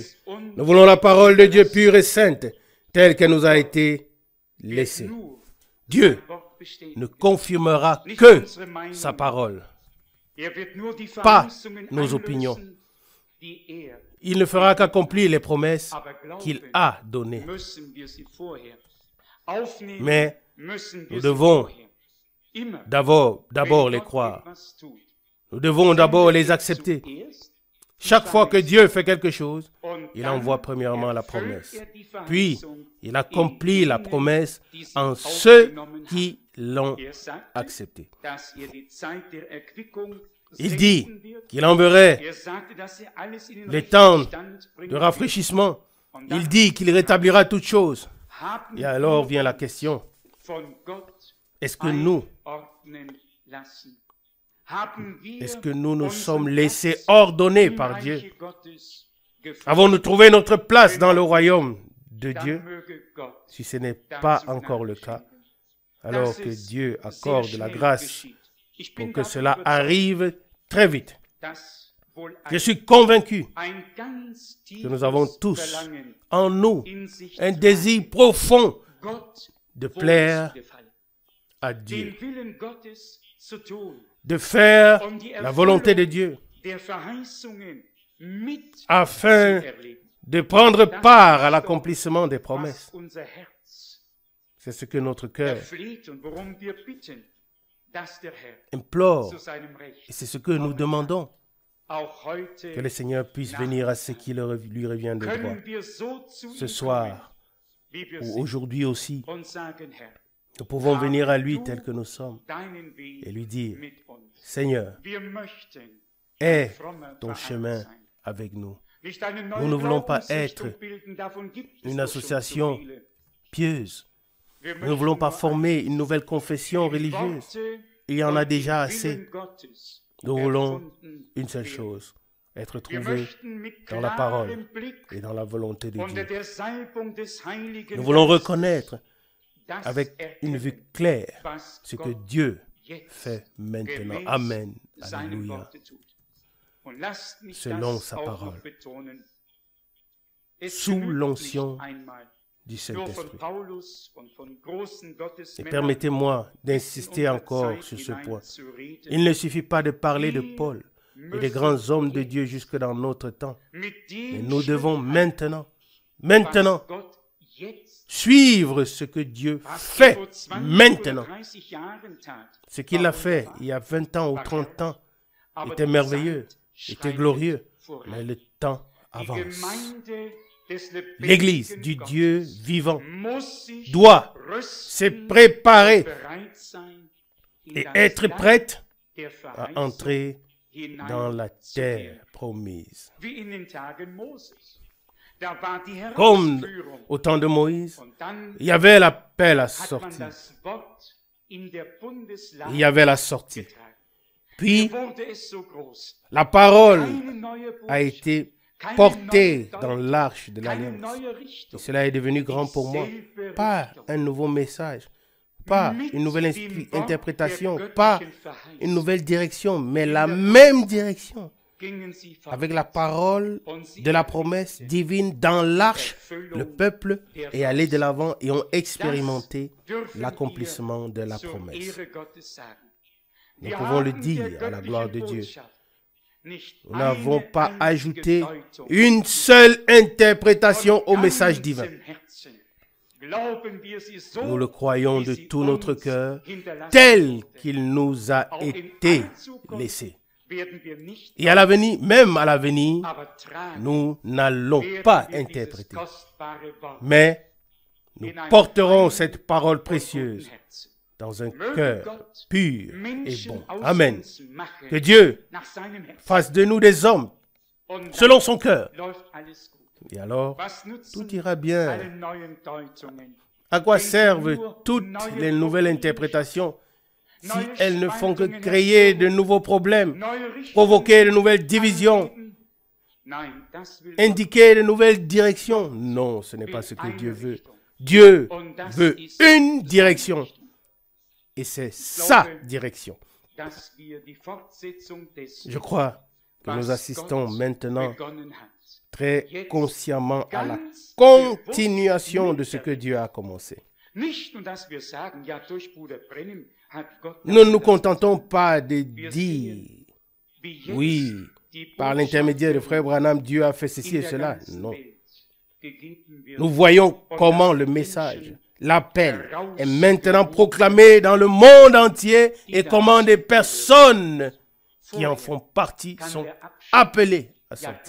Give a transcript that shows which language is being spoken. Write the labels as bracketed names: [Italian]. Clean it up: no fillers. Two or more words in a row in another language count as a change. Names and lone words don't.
[French] Nous voulons la parole de Dieu pure et sainte, telle qu'elle nous a été laissée. Dieu ne confirmera que sa parole, pas nos opinions. [German] die er, [French] il ne fera qu'accomplir les promesses [German] aber [French] qu'il [German] glauben [French] a données. [German] müssen wir sie vorher. Aufnehmen [French] Mais [German] müssen wir [French] nous [German] sie [French] devons [German] vorher. Immer, [French] d'abord [German] wenn [French] les [German] Gott [French] croire. [German] etwas tut, [French] Nous devons d'abord les [German] sendet er [French] accepter. [German] zuerst [French] Chaque fois que Dieu fait quelque chose, [German] und [French] il [German] dann [French] envoie premièrement la [German] erfüllt [French] promesse. [German] er die [French] Puis, [German] Verheißung [French] il accomplit la [German] in denen, [French] promesse [German] die sie [French] en ceux [German] aufgenommen [French] qui l'ont [German] haben. Er sagte, [French] accepté. [German] dass er die Zeit der Erquickung [French] Il dit [German] senden wird. [French] qu'il enverrait [German] Er sagte, dass er alles in den [French] les [German] rechten [French] temps [German] Stand bringen [French] de [German] wird. [French] rafraîchissement. [German] Und dann [French] Il dit qu'il rétablira toutes choses. [German] haben [French] Et alors [German] wir [French] vient la [German] uns [French] question, [German] von Gott [French] est-ce que nous [German] einordnen lassen? Haben wir [French] Est-ce que nous nous [German] unseren [French] sommes laissés [German] Platz [French] ordonnés [German] im [French] par [German] Reiche [French] Dieu? [German] Gottes gefunden? [French] Avons-nous trouvé notre place dans le royaume de [German] Dann [French] Dieu? [German] möge Gott [French] Si ce n'est pas [German] dazu [French] encore le [German] Gnade [French] cas, [German] schenken, [French] alors [German] dass [French] que [German] es [French] Dieu [German] sehr [French] accorde la [German] schnell [French] grâce [German] geschieht. Ich [French] pour [German] bin [French] que [German] davon [French] cela [German] überzeugt, [French] arrive très vite. [German] dass wohl [French] Je suis convaincu [German] ein ganz [French] que nous avons [German] tiefes [French] tous [German] Verlangen [French] en nous [German] in sich [French] un [German] trägt, [French] désir profond [German] Gott [French] de [German] wohl [French] plaire [German] zu gefallen, [French] à Dieu, [German] den Willen Gottes zu tun, [French] de faire [German] um die [French] la volonté de [German] Erfüllung [French] Dieu, [German] der Verheißungen mit [French] afin [German] zu erleben. [French] de prendre part à l'accomplissement des promesses. [German] Was unser Herz [French] C'est ce que notre cœur [German] erfleht und worum wir bitten, dass der Herr [French] implore. [German] zu seinem Recht [French] Et c'est ce que nous demandons, [German] auch heute [French] que le Seigneur puisse venir à ce qui lui revient de droit. [German] können wir so zu [French] Ce [German] ihm [French] soir [German] kommen, wie wir [French] ou [German] sind, [French] aujourd'hui aussi, [German] und sagen, Herr, [French] nous pouvons venir à lui tel que nous sommes [German] deinen Weg [French] et lui dire, [German] mit uns. [French] Seigneur, [German] Wir möchten [French] aie [German] frommer [French] ton [German] Verein [French] chemin [German] sein. [French] avec nous. [German] Nicht eine [French] Nous [German] neue [French] ne voulons pas [German] Glaubensrichtung [French] être [German] bilden, davon gibt es [French] une [German] doch schon [French] association [German] zu viele. [French] pieuse. [German] Wir [French] Nous ne voulons [German] möchten [French] pas [German] nur [French] former une nouvelle confession [German] die [French] religieuse. [German] Worte [French] Il y en a [German] und [French] déjà [German] den [French] assez. [German] Willen Gottes [French] Nous voulons [German] erfunden [French] une seule [German] werden. [French] chose, être [German] Wir [French] trouvés [German] möchten mit [French] dans la parole [German] klarem Blick [French] et dans la volonté de [German] unter [French] Dieu. [German] der Salbung des Heiligen [French] Nous voulons [German] Geistes [French] reconnaître [German] das [French] avec une [German] erkennen, [French] vue claire [German] was [French] ce que [German] Gott [French] Dieu [German] jetzt [French] fait maintenant. [German] gemäß [French] Amen. [German] seinem [French] Alléluia. [German] Worte tut. Und lasst mich [French] Selon [German] das [French] sa [German] auch [French] parole. [German] noch betonen. Es [French] Sous [German] genügt [French] l'onction [German] nicht einmal, [French] du [German] nur von [French] Saint-Esprit. [German] Paulus und von großen [French] Et [German] Gottesmännern [French] permettez-moi [German] bis in [French] d'insister [German] unsere [French] encore [German] Zeit [French] sur ce [German] hinein [French] point. [German] zu reden. [French] Il ne suffit pas de parler de Paul et des [German] Müssen [French] grands hommes de [German] jetzt [French] Dieu jusque dans notre temps. [German] mit [French] Mais [German] dem [French] nous devons [German] Schritt [French] maintenant, [German] was Gott jetzt, [French] suivre ce que Dieu [German] was er [French] fait [German] vor 20 [French] maintenant. [German] oder 30 Jahren tat, [French] Ce qu'il [German] war [French] a fait [German] wunderbar. [French] il y a 20 ans ou 30 ans [German] Aber [French] était [German] die [French] merveilleux, [German] Zeit [French] était [German] schreitet [French] glorieux. [German] voran. [French] Mais le temps [German] Die [French] avance. [German] Gemeinde des [French] L'Église [German] lebendigen [French] du [German] Gottes [French] Dieu vivant [German] muss sich [French] doit se [German] rüsten [French] préparer [German] und bereit sein, in [French] et [German] das [French] être [German] Land [French] prête [German] der [French] à [German] Verheißung [French] entrer dans la terre [German] hineinzukehren. [French] promise. [German] Wie in den Tagen Moses. Da war die [French] Comme [German] Herausführung. [French] au temps de Moïse, [German] Und dann [French] il y avait l'appel à [German] hat man [French] sortir. [German] das Wort in der Bundeslade [French] Il y avait la sortie. [German] getragen. [French] Puis, [German] Wurde es so groß. [French] la parole [German] Keine neue [French] a [German] Botschaft, [French] été [German] keine [French] portée [German] neue [French] dans [German] Deutung, [French] l'arche de [German] keine [French] l'Alliance. [German] neue [French] Et [German] Richtung. [French] cela est devenu grand pour moi. Pas un nouveau message, pas une nouvelle interprétation, pas une nouvelle direction, mais la même direction [German] Gingen sie [French] avec la parole [German] und sie [French] de la promesse divine dans l'arche. Le peuple est allé de l'avant et ont expérimenté [German] dürfen [French] l'accomplissement de [German] wir [French] la [German] zur [French] promesse. [German] Ehre Gottes sagen. [French] Nous [German] Wir [French] pouvons le [German] haben [French] dire [German] der [French] à la gloire de [German] göttlichen [French] Dieu. [German] Botschaft nicht [French] Nous n'avons [German] eine [French] pas [German] einzige [French] ajouté [German] Deutung [French] une seule interprétation au [German] von [French] message divin. [German] ganzem Herzen. Glauben wir sie so, [French] Nous le croyons [German] wie [French] de [German] sie [French] tout notre [German] uns [French] cœur, [German] hinterlassen [French] tel [German] wurde. [French] qu'il nous a [German] Auch in [French] été [German] aller Zukunft [French] laissé. [German] werden wir nicht, [French] Et à l'avenir, même à l'avenir, [German] aber tragen [French] nous n'allons [German] werden [French] pas [German] wir dieses [French] interpréter, [German] kostbare Wort [French] mais nous [German] in einem [French] porterons [German] reinen [French] cette parole [German] und guten [French] précieuse [German] Herzen. [French] dans un [German] Möge [French] cœur [German] Gott [French] pur et [German] Menschen [French] bon. [German] aus [French] Amen. [German] uns machen, [French] Que Dieu [German] nach seinem Herzen. [French] fasse de nous des hommes [German] Und [French] selon [German] dann [French] son cœur. [German] läuft alles gut. [French] Et alors, [German] Was nutzen [French] tout ira bien. [German] alle neuen Deutungen? [French] À quoi servent toutes les nouvelles interprétations si elles ne font que créer de nouveaux problèmes, [German] Neue Richtungen [French] provoquer de nouvelles divisions, [German] anbieten? Nein, das will Gott. [French] indiquer de nouvelles directions? Non, ce n'est pas ce que Dieu veut. Dieu veut une direction. Et c'est sa direction. [German] Dass wir die Fortsetzung des, [French] Je crois que nous [German] was [French] assistons [German] Gott [French] maintenant [German] begonnen hat, [French] très consciemment à la [German] ganz [French] continuation de ce que Dieu a commencé. [German] Nicht nur, dass wir sagen, ja, durch Bruder Brennim hat Gott [French] Nous ne nous [German] das [French] contentons pas de dire, [German] wie jetzt [French] oui, par l'intermédiaire de frère Branham, Dieu a fait ceci et cela. Non. Nous voyons comment le message, l'appel, est maintenant proclamé dans le monde entier et comment des personnes qui en font partie sont appelées à sortir.